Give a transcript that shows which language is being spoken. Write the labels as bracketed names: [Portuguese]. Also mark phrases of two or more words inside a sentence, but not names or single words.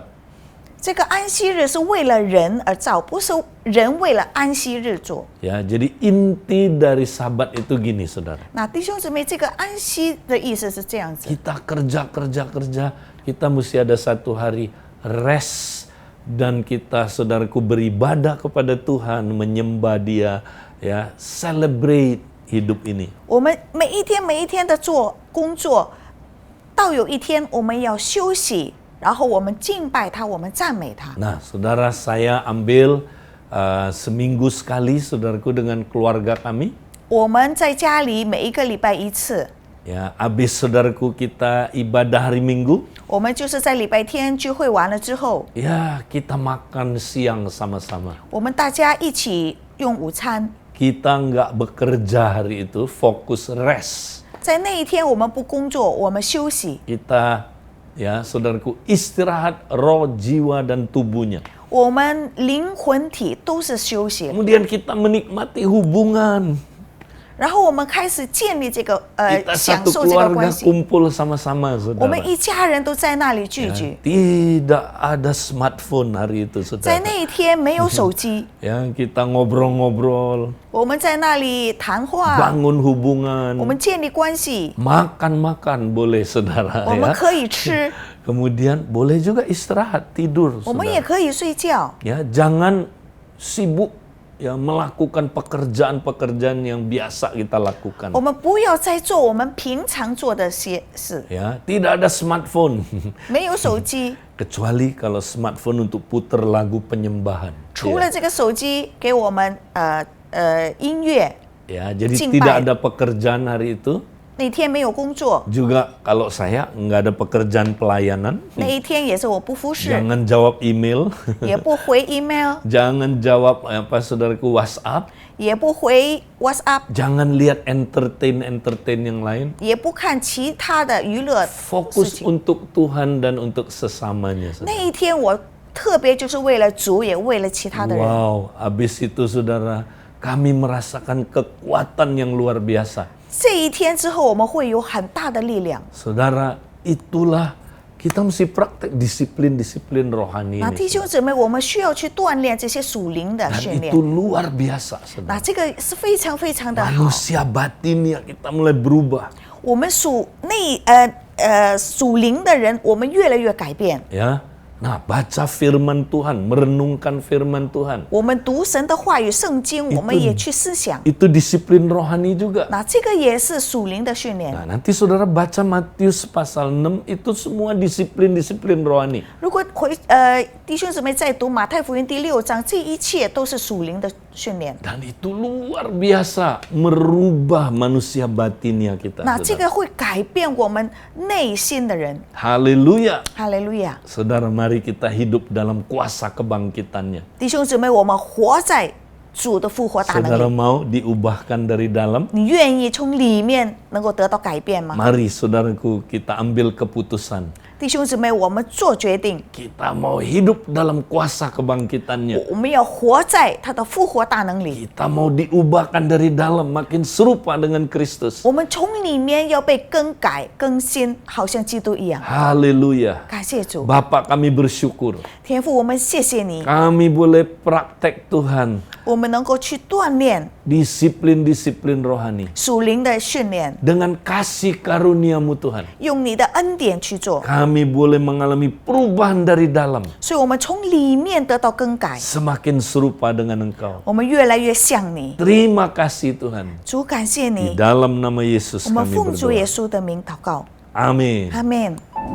[Chinese] 这个安息日是为了人而造，不是人为了安息日做。 [Indonesian] Ya, jadi inti dari Sabat itu gini, saudara. [Chinese] 那弟兄姊妹，这个安息的意思是这样子： [Indonesian] Kita kerja, kita mesti ada satu hari rest dan kita, saudaraku, beribadah kepada Tuhan, menyembah Dia, ya, celebrate hidup ini. [Chinese] 我们每一天的做工作，到有一天我们要休息，然后我们敬拜他，我们赞美他。 [Indonesian] Nah, saudara, saya ambil seminggu sekali, saudaraku, dengan keluarga kami. [Chinese] 我们在家里每一个礼拜一次， [Indonesian] Ya, habis, saudaraku, kita ibadah hari Minggu. [Chinese] 我们就是在礼拜天聚会完了之后， [Indonesian] Ya, kita makan siang sama-sama. [Chinese] 我们大家一起用午餐。 [Indonesian] Kita nggak bekerja hari itu, fokus rest. [Chinese] 在那一天我们不工作，我们休息， [Indonesian] Kita, ya, saudaraku, istirahat roh, jiwa, dan tubuhnya. [Chinese] 我们灵魂体都是休息， [Indonesian] Kemudian kita menikmati hubungan. [Chinese] 然后我们开始建立这个 [Indonesian] Kita [Chinese] 享 [Indonesian] satu [Chinese] 受这个 [Indonesian] keluarga [Chinese] 关系。 [Indonesian] kumpul sama-sama, [Chinese] 我们 [Indonesian] saudara. [Chinese] 一家人都在那里聚 [Indonesian] Ya, [Chinese] 聚， [Indonesian] tidak ada smartphone hari itu, [Chinese] 在 [Indonesian] saudara. [Chinese] 那一天没有手机， [Indonesian] Ya, kita ngobrol-ngobrol, [Chinese] 我们在那里谈话， [Indonesian] bangun [Chinese] 我 [Indonesian] hubungan, [Chinese] 们建立关系， [Indonesian] makan-makan boleh, saudara. [Chinese] 我们 [Indonesian] Ya. [Chinese] 可以吃， [Indonesian] Kemudian boleh juga istirahat, tidur, [Chinese] 我们也 [Indonesian] saudara. [Chinese] 可以睡觉。 [Indonesian] Ya, jangan sibuk, ya, melakukan pekerjaan-pekerjaan yang biasa kita lakukan. [Chinese] 我们不要再做我们平常做的些事， [Indonesian] Ya, tidak ada smartphone [Chinese] 没有手机， [Indonesian] kecuali kalau smartphone untuk putar lagu penyembahan. [Chinese] 除了这个手机给我们音乐， [Indonesian] Ya, jadi Cingpai. tidak ada pekerjaan hari itu. [Chinese] 那天没有工作， [Indonesian] Juga kalau saya nggak ada pekerjaan pelayanan, [Chinese] 那一天也是我不服侍， [Indonesian] jangan jawab email, [Chinese] 也不回 email， [Indonesian] jangan jawab apa, saudaraku, WhatsApp, [Chinese] 也不回 WhatsApp， [Indonesian] jangan lihat entertain yang lain. [Chinese] 也不看其他的娱乐事 [Indonesian] Fokus [Chinese] 情。 [Indonesian] untuk Tuhan dan untuk sesamanya, [Chinese] 那 [Indonesian] saudara. [Chinese] 一天我特别就是为了主，也为了其他的人。 [Indonesian] Wow, habis itu, saudara, kami merasakan kekuatan yang luar biasa. [Chinese] 这一天之后，我们会有很大的力量。 [Indonesian] Saudara, itulah kita mesti praktek disiplin-disiplin rohani [Chinese] 那 [Indonesian] ini. [Chinese] 弟兄姊妹，我们需要去锻炼这些属灵的 [Indonesian] Dan [Chinese] 训练 [Indonesian] itu。luar biasa, [Chinese] 那 [Indonesian] saudara. [Chinese] 这个是非常非常的好。 [Indonesian] Manusia batin ya, kita mulai berubah. [Chinese] 我们属灵的人，我们越来越改变。 [Indonesian] Ya, Nah, baca firman Tuhan, merenungkan firman Tuhan. [Chinese] 我们读神的话语圣经，我们也去思想。 [Indonesian] Itu disiplin rohani juga. [Chinese] 那这个也是属灵的训练。 [Indonesian] Nah, nanti saudara baca Matius pasal 6, itu semua disiplin-disiplin rohani. [Chinese] 如果弟兄姊妹在读马太福音第6章，这一切都是属灵的训练。 [Indonesian] Dan itu luar biasa merubah manusia batinnya kita. [Chinese] 那这 [Indonesian] saudara. [Chinese] 个会改变我们内心的人。 [Indonesian] Haleluya. [Chinese] 哈利路亚！ [Indonesian] Saudara, mari kita hidup dalam kuasa kebangkitannya. [Chinese] 弟兄姊妹，我们活在主的复活大 [Indonesian] Saudara [Chinese] 能里。 [Indonesian] mau diubahkan dari dalam? [Chinese] 你愿意从里面能够得到改变吗？ [Indonesian] Mari saudaraku, kita ambil keputusan. [Chinese] 弟兄姊妹，我们做决定， [Indonesian] Kita mau hidup dalam kuasa kebangkitannya. [Chinese] 我们要活在他的复活大能里。 [Indonesian] Kita mau diubahkan dari dalam, makin serupa dengan Kristus. [Chinese] 我们从里面要被更改、更新，好像基督一样。 [Indonesian] Haleluya. [Chinese] 感谢主， [Indonesian] Bapak, kami bersyukur. [Chinese] 天父，我们谢谢你， [Indonesian] Kami boleh praktek Tuhan. [Chinese] 我们能够去锻炼 [Indonesian] Disiplin-disiplin rohani. [Chinese] 属灵的训练， [Indonesian] Dengan kasih karuniamu Tuhan. [Chinese] 用你的恩典去做， [Indonesian] Kami boleh mengalami perubahan dari dalam. [Chinese] 所以我们从里面得到更改， [Indonesian] Semakin serupa dengan Engkau. [Chinese] 我们越来越像你。 [Indonesian] Terima kasih Tuhan. [Chinese] 主，感谢 [Indonesian] Di [Chinese] 你， [Indonesian] dalam nama Yesus [Chinese] 我们 [Indonesian] kami [Chinese] 奉主耶 [Indonesian] berdoa. [Chinese] 稣的名祷告， [Indonesian] Amin. [Chinese] 阿门。